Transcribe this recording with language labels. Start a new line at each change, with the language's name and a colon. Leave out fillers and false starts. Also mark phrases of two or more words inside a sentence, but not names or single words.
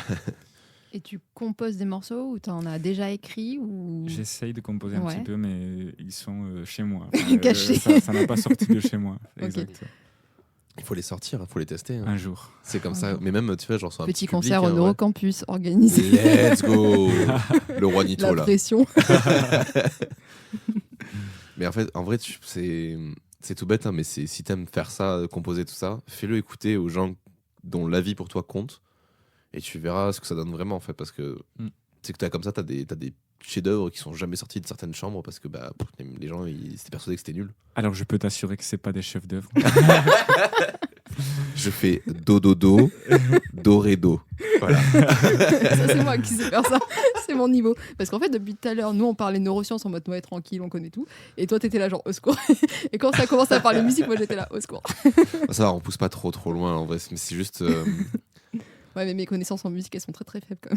French: Et tu composes des morceaux ou tu en as déjà écrit ou... J'essaye de composer un Ouais. petit peu, mais ils sont chez moi. Cachés. Ça n'a pas sorti de chez moi. Ok. Exact. Il faut les sortir, il faut les tester. hein. Un jour. C'est comme ça. Mais même, tu vois, genre sur un Petit public, concert au hein, ouais. Neurocampus organisé.
English: Let's go.
French: Le roi Nito, La là. pression. Mais en fait, en vrai, c'est tout bête, hein, mais si t'aimes faire ça, composer tout ça, fais-le écouter aux gens dont la vie pour toi compte, et tu verras ce que ça donne vraiment, en fait, parce que c'est que t'as des chefs-d'œuvre qui sont jamais sortis de certaines chambres parce que les gens ils étaient persuadés que c'était nul. Alors je peux t'assurer que c'est pas des chefs d'œuvre. Je fais do do do, do ré do. Voilà. Ça, c'est moi qui sais faire ça. C'est mon niveau. Parce qu'en fait, depuis tout à l'heure, nous, on parlait neurosciences en mode ouais, tranquille, on connaît tout. Et toi, t'étais là, genre, au secours. Et quand ça commence à parler musique, moi, j'étais là, au secours. Ça va, on pousse pas trop loin en vrai, mais c'est juste. Ouais, mais mes connaissances en musique, elles sont très très faibles quand même.